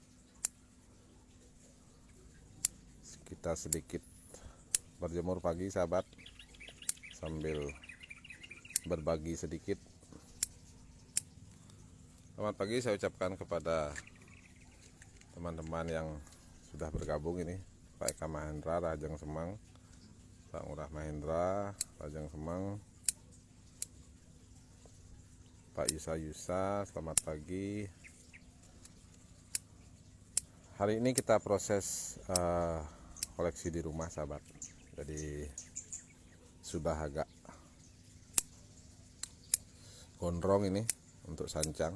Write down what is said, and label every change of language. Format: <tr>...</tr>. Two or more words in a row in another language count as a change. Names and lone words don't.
<id>Kita sedikit berjemur pagi sahabat, sambil berbagi sedikit. Selamat pagi saya ucapkan kepada teman-teman yang sudah bergabung ini, Pak Eka Mahendra,</id> <ban>Rahajang Semang,</ban> <id>Pak Ngurah Mahendra,</id> <ban>Rahajang Semang,</ban> <id>Pak Yusa, selamat pagi. Hari ini kita proses koleksi di rumah sahabat, jadi sudah agak gondrong ini untuk sancang.</id>